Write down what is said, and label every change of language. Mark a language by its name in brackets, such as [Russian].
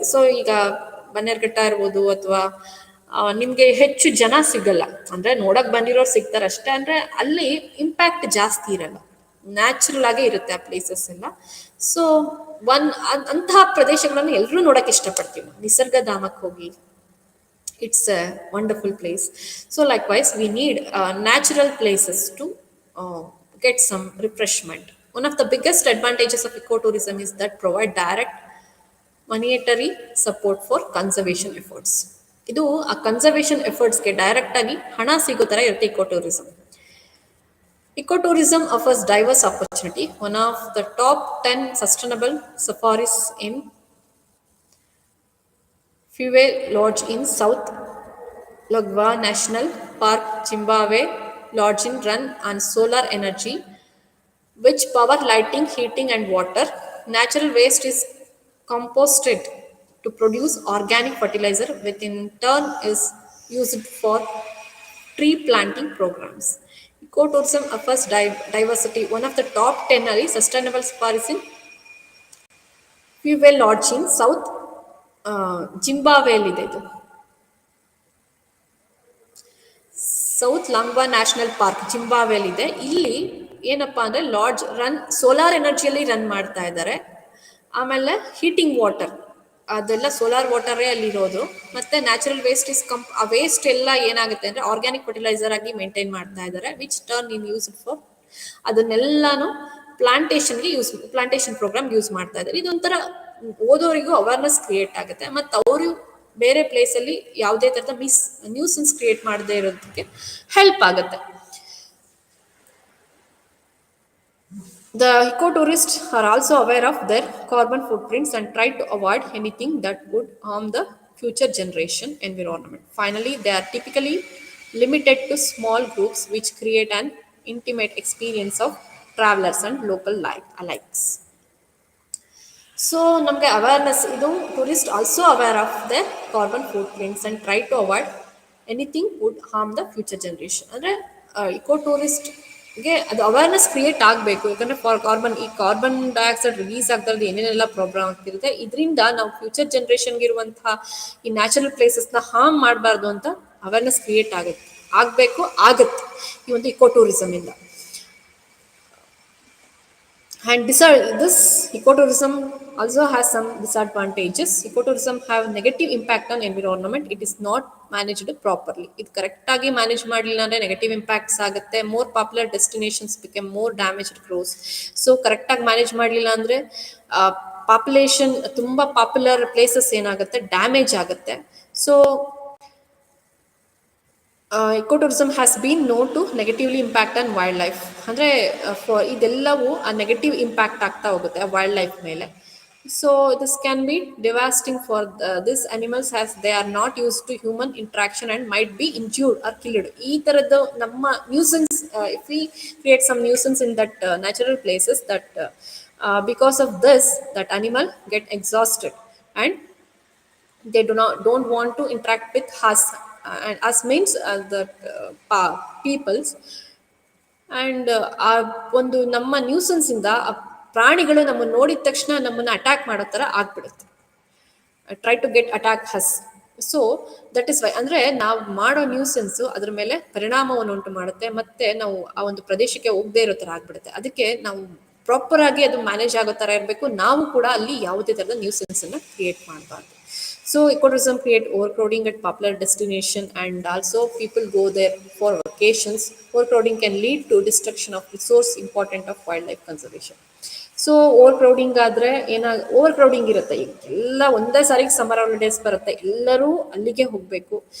[Kannada] So ಈಗ ಬನ್ನೇರ್ಘಟ್ಟ ಇರ್ಬೋದು, ಅಥವಾ ನಿಮಗೆ ಹೆಚ್ಚು ಜನ ಸಿಗಲ್ಲ, ಅಂದರೆ ನೋಡಕ್ಕೆ ಬಂದಿರೋರು ಸಿಗ್ತಾರೆ ಅಷ್ಟೇ, ಅಂದರೆ ಅಲ್ಲಿ ಇಂಪ್ಯಾಕ್ಟ್ ಜಾಸ್ತಿ ಇರಲ್ಲ, ನ್ಯಾಚುರಲ್ ಆಗೇ ಇರುತ್ತೆ ಆ ಪ್ಲೇಸಸ್ ಎಲ್ಲ. ಸೊ ಅಂತಹ ಪ್ರದೇಶಗಳನ್ನು ಎಲ್ಲರೂ ನೋಡೋಕ್ಕೆ ಇಷ್ಟಪಡ್ತೀವಿ. ನಿಸರ್ಗಧಾಮಕ್ಕೆ ಹೋಗಿ, [English] it's a wonderful place. So likewise we need natural places to get some refreshment. One of the biggest advantages of ecotourism is that provide direct monetary support for conservation efforts. [Kannada] ಇದು ಆ conservation ಎಫರ್ಟ್ಸ್ಗೆ direct ಆಗಿ ಹಣ ಸಿಗೋ ಥರ ಇರುತ್ತೆ ಇಕೋಟೂರಿಸಮ್. [English] Ecotourism offers diverse opportunity. One of the top 10 sustainable safaris in Fuel Lodge in South Logwa National Park, Zimbabwe. Lodge in run on solar energy, which power lighting, heating, and water. Natural waste is composted to produce organic fertilizer, which in turn is used for tree planting programs. Ecotourism offers diversity. One of the top 10 sustainable safaris in Fuel Lodge in South [Kannada] ಜಿಂಬಾಬ್ವೆಯಲ್ಲಿದೆ ಇದು. South ಲಾಂಗ್ವಾ national park ಜಿಂಬಾಬ್ವೆಯಲ್ಲಿದೆ. ಇಲ್ಲಿ ಏನಪ್ಪಾ ಅಂದರೆ lodge run solar ಎನರ್ಜಿಯಲ್ಲಿ run ಮಾಡ್ತಾ ಇದ್ದಾರೆ. ಆಮೇಲೆ heating water, ಅದೆಲ್ಲ solar ವಾಟರೇ ಅಲ್ಲಿರೋದು. ಮತ್ತು natural waste is ಆ ವೇಸ್ಟ್ ಎಲ್ಲ ಏನಾಗುತ್ತೆ ಅಂದರೆ ಆರ್ಗ್ಯಾನಿಕ್ ಫರ್ಟಿಲೈಸರ್ ಆಗಿ ಮೇಂಟೈನ್ ಮಾಡ್ತಾ ಇದ್ದಾರೆ, [English] which turn in use for [Kannada] ಅದನ್ನೆಲ್ಲಾನು plantation program use ಮಾಡ್ತಾ ಇದ್ದಾರೆ. ಇದೊಂಥರ ಓದೋರಿಗೂ ಅವೇರ್ನೆಸ್ ಕ್ರಿಯೇಟ್ ಆಗುತ್ತೆ, ಮತ್ತು ಅವರು ಬೇರೆ ಪ್ಲೇಸಲ್ಲಿ ಯಾವುದೇ ಥರದ ನ್ಯೂಸನ್ಸ್ ಕ್ರಿಯೇಟ್ ಮಾಡದೇ ಇರೋದಕ್ಕೆ ಹೆಲ್ಪ್ ಆಗುತ್ತೆ. [English] The ecotourists are also aware of their carbon footprints and try to avoid anything that would harm the future generation environment. Finally, they are typically limited to small groups which create an intimate experience of travelers and local life alike. [Kannada] So ನಮಗೆ awareness, ಇದು [English] Tourist also aware of the carbon footprints and try to avoid anything would harm the future generation. [Kannada] ಅಂದರೆ eco ಟೂರಿಸ್ಟ್ಗೆ ಅದು awareness create ಆಗಬೇಕು. ಯಾಕಂದರೆ carbon dioxide release ಆಗ್ತಾ ಇರೋದು ಏನೇನೆಲ್ಲ problem ಆಗ್ತಿರುತ್ತೆ, ಇದರಿಂದ ನಾವು ಫ್ಯೂಚರ್ ಜನ್ರೇಷನ್ಗೆ ಇರುವಂತಹ ಈ ನ್ಯಾಚುರಲ್ ಪ್ಲೇಸಸ್ನ ಹಾರ್ಮ್ ಮಾಡಬಾರ್ದು ಅಂತ ಅವೇರ್ನೆಸ್ ಕ್ರಿಯೇಟ್ ಆಗುತ್ತೆ ಈ ಒಂದು eco ಟೂರಿಸಮಿಂದ. [English] And this ecotourism also has some disadvantages. Ecotourism have negative impact on environment. It is not managed properly. [Kannada] ಇದು ಕರೆಕ್ಟಾಗಿ ಮ್ಯಾನೇಜ್ ಮಾಡಲಿಲ್ಲ ಅಂದರೆ ನೆಗೆಟಿವ್ ಇಂಪ್ಯಾಕ್ಟ್ಸ್ ಆಗುತ್ತೆ. [English] More popular destinations become more damaged grows. [Kannada] So ಕರೆಕ್ಟಾಗಿ manage ಮಾಡಲಿಲ್ಲ ಅಂದರೆ population, ತುಂಬ popular places ಏನಾಗುತ್ತೆ, ಡ್ಯಾಮೇಜ್ ಆಗುತ್ತೆ. So [English] Ecotourism has been known to negatively impact on wildlife. [Kannada] ಅಂದರೆ ಫಾರ್ ಇದೆಲ್ಲವೂ ಆ ನೆಗೆಟಿವ್ ಇಂಪ್ಯಾಕ್ಟ್ ಆಗ್ತಾ ಹೋಗುತ್ತೆ ಆ ವೈಲ್ಡ್ ಲೈಫ್ ಮೇಲೆ. [English] So this can be devastating for this animals as they are not use to human interaction and might be injured or killed. [Kannada] ಈ ಥರದ್ದು ನಮ್ಮ nuisance, [English] If we create some nuisance in that natural places that because of this that animal get exhausted and they don't want to interact with us, and us means the peoples. [Kannada] And ಆ ಒಂದು ನಮ್ಮ nuisance ಇಂದ ಆ ಪ್ರಾಣಿಗಳು ನಮ್ಮನ್ನು ನೋಡಿದ ತಕ್ಷಣ ನಮ್ಮನ್ನು ಅಟ್ಯಾಕ್ ಮಾಡೋ ಥರ ಆಗ್ಬಿಡುತ್ತೆ, [English] Try to get attack us. So that is why [Kannada] ಅಂದರೆ ನಾವು ಮಾಡೋ ನ್ಯೂಸೆನ್ಸು ಅದ್ರ ಮೇಲೆ ಪರಿಣಾಮವನ್ನು ಉಂಟು ಮಾಡುತ್ತೆ, ಮತ್ತೆ ನಾವು ಆ ಒಂದು ಪ್ರದೇಶಕ್ಕೆ ಹೋಗದೇ ಇರೋ ಥರ ಆಗ್ಬಿಡುತ್ತೆ. ಅದಕ್ಕೆ ನಾವು ಪ್ರಾಪರ್ ಆಗಿ ಅದು ಮ್ಯಾನೇಜ್ ಆಗೋ ಥರ ಇರಬೇಕು. ನಾವು ಕೂಡ ಅಲ್ಲಿ ಯಾವುದೇ ಥರದ ನ್ಯೂಸೆನ್ಸನ್ನು ಕ್ರಿಯೇಟ್ ಮಾಡಬಾರ್ದು. [English] So ecotourism create overcrowding at popular destination, and also people go there for vacations. Overcrowding can lead to destruction of resource important of wildlife conservation. [Kannada] So over crowding ಆದರೆ ಓವರ್ ಕ್ರೌಡಿಂಗ್ ಇರುತ್ತೆ. ಈಗ ಎಲ್ಲ ಒಂದೇ ಸಾರಿಗೆ summer holidays ಬರುತ್ತೆ, ಎಲ್ಲರೂ ಅಲ್ಲಿಗೆ ಹೋಗಬೇಕು.